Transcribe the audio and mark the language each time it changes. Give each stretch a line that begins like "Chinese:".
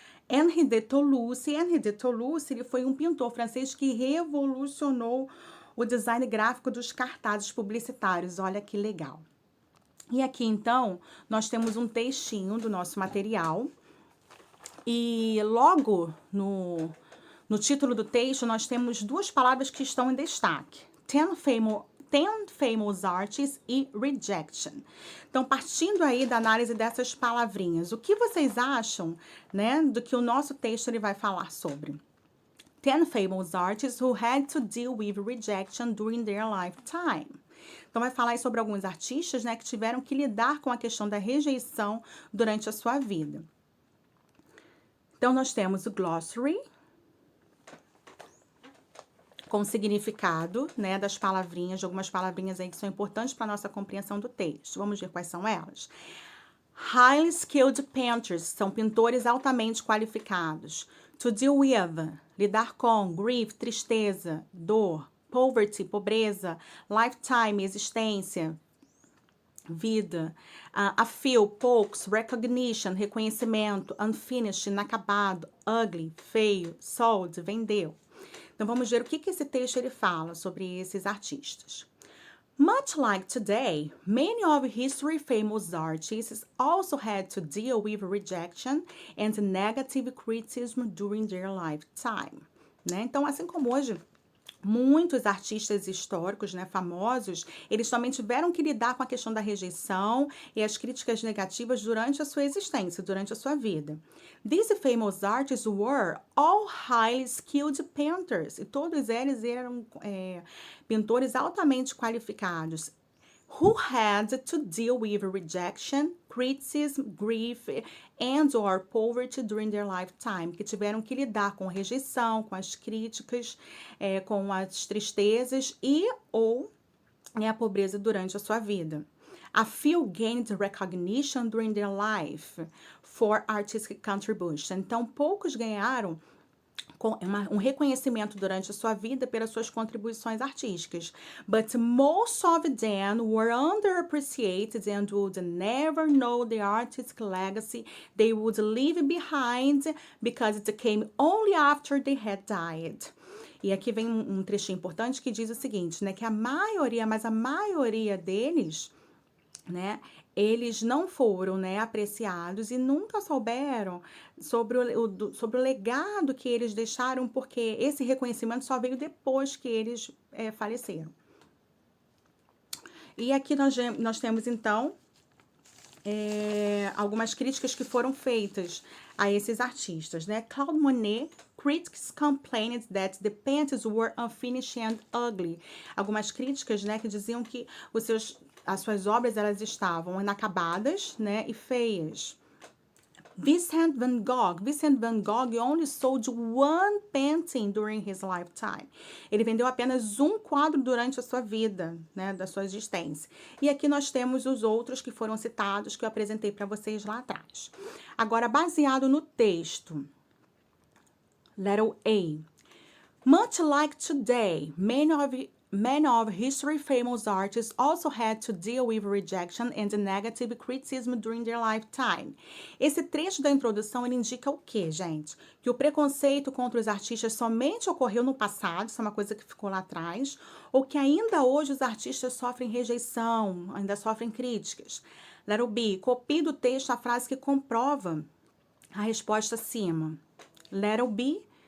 Portuguese: Henri de Toulouse. Henri de Toulouse, ele foi um pintor francês que revolucionou o design gráfico dos cartazes publicitários. Olha que legal. E aqui, então, nós temos um textinho do nosso material. E logo no título do texto, nós temos duas palavras que estão em destaque.
English: Ten famous artists e rejection.
Portuguese: Então, partindo aí da análise dessas palavrinhas, o que vocês acham, né, do que o nosso texto ele vai falar sobre?
English: 10 famous artists who had to deal with rejection during their lifetime.
Portuguese: Então, vai falar aí sobre alguns artistas, né, que tiveram que lidar com a questão da rejeição durante a sua vida. Então, nós temos o glossary, com o significado, né, das palavrinhas, de algumas palavrinhas aí que são importantes para a nossa compreensão do texto. Vamos ver quais são elas.
English: Highly skilled painters,
Portuguese: são pintores altamente qualificados. To deal with, lidar com, grief, tristeza, dor, poverty, pobreza, lifetime, existência, vida, a few, poucos, recognition, reconhecimento, unfinished, inacabado, ugly, feio, sold, vendeu. Então, vamos ver o que esse texto ele fala sobre esses artistas.
English: Much like today, many of history's famous artists also had to deal with rejection and negative criticism during their lifetime.
Portuguese: Né? Então, assim como hoje, muitos artistas históricos, né, famosos, eles também tiveram que lidar com a questão da rejeição e as críticas negativas durante a sua existência, durante a sua vida.
English: These famous artists were all highly skilled painters,
Portuguese: e todos eles eram pintores altamente qualificados,
English: who had to deal with rejection, criticism, grief and or poverty during their lifetime,
Portuguese: que tiveram que lidar com rejeição, com as críticas, com as tristezas e ou a pobreza durante a sua vida.
English: A few gained recognition during their life for artistic contribution.
Portuguese: Então, poucos ganharam um reconhecimento durante a sua vida pelas suas contribuições artísticas.
English: But most of them were underappreciated and would never know the artistic legacy they would leave behind because it came only after they had died.
Portuguese: E aqui vem um trechinho importante que diz o seguinte, né, que a maioria deles, né, eles não foram, né, apreciados e nunca souberam sobre o legado que eles deixaram, porque esse reconhecimento só veio depois que eles faleceram. E aqui nós temos, então, algumas críticas que foram feitas a esses artistas, né?
English: Claude Monet, critics complained that the paintings were unfinished and ugly.
Portuguese: Algumas críticas, né, que diziam que as suas obras elas estavam inacabadas, né, e feias.
English: Vincent van Gogh only sold one painting during his lifetime.
Portuguese: Ele vendeu apenas um quadro durante a sua vida, né, da sua existência. E aqui nós temos os outros que foram citados, que eu apresentei para vocês lá atrás. Agora, baseado no texto, letter A.
English: Much like today, many of history's famous artists also had to deal with rejection and negative criticism during their lifetime.
Portuguese: Esse trecho da introdução ele indica o quê, gente? Que o preconceito contra os artistas somente ocorreu no passado, isso é uma coisa que ficou lá atrás, ou que ainda hoje os artistas sofrem rejeição, ainda sofrem críticas. Letter B. Copie do texto a frase que comprova a resposta acima. Letter B.